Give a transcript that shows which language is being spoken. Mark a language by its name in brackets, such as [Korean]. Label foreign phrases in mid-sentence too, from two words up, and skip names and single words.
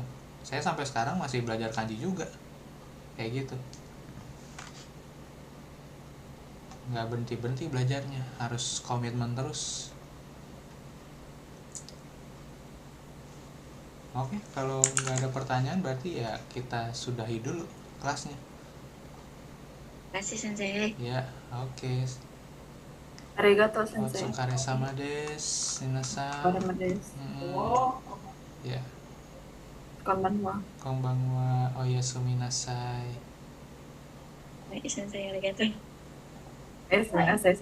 [Indonesian] Saya sampai sekarang masih belajar kanji juga kayak gitu, nggak berhenti belajarnya, harus komitmen terus. Oke, kalau nggak ada pertanyaan berarti ya kita sudahi dulu kelasnya. Kasih Sensei. Ya, oke. [Japanese] ありがとう先生. お疲れ様です、皆さん. こんばんはです. Ya, Konbanwa. こんばんは、おやすみなさい. [Indonesian] Baik Sensei, arigato.